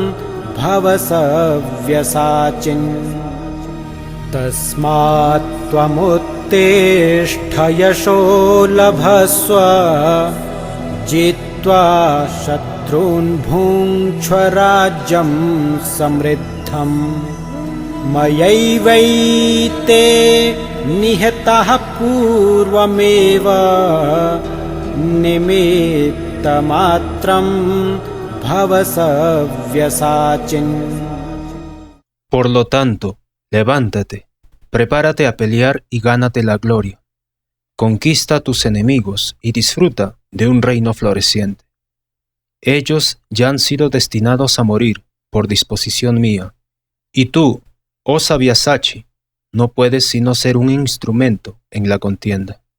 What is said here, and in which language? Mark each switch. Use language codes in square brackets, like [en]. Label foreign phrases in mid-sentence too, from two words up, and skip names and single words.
[sa] भवसव्यसाचिन् तस्मात् त्वमुत्तिष्ठ यशो लभस्व जित्वा शत्रून् भुङ्क्ष्व राज्यं समृद्धम् मयैवैते निहताः पूर्वमेव निमित्तमात्रम् [es] Por lo tanto, levántate, prepárate a pelear y gánate la gloria. Conquista a tus enemigos y disfruta de un reino floreciente. Ellos ya han sido destinados a morir por disposición mía, y tú, oh Sabyasachi, no puedes sino ser un instrumento en la contienda.